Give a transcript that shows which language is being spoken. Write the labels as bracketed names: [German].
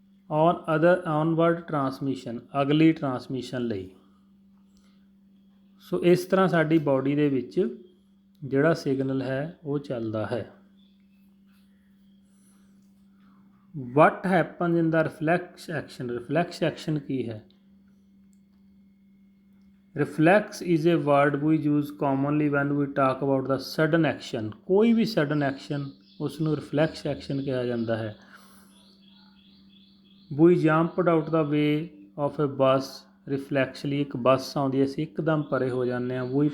[English] onward transmission, [Punjabi] ਅਗਲੀ transmission ਲਈ। ਸੋ ਇਸ ਤਰ੍ਹਾਂ ਸਾਡੀ ਬਾਡੀ ਦੇ ਵਿੱਚ ਜਿਹੜਾ ਸਿਗਨਲ ਹੈ ਉਹ ਚੱਲਦਾ ਹੈ। [English] what happen in the reflex action, [Punjabi] ਰਿਫਲੈਕਸ ਐਕਸ਼ਨ ਕੀ ਹੈ? [English] Reflex is a word we use commonly when we talk about the sudden action। [Punjabi] ਕੋਈ ਵੀ sudden action ਉਸ ਨੂੰ reflex action ਕਿਹਾ ਜਾਂਦਾ ਹੈ। [English] We jumped out the way of a bus reflexly, [Punjabi] ਇੱਕ ਬੱਸ ਆਉਂਦੀ ਹੈ, ਅਸੀਂ ਇੱਕਦਮ ਪਰੇ ਹੋ ਜਾਂਦੇ ਹਾਂ।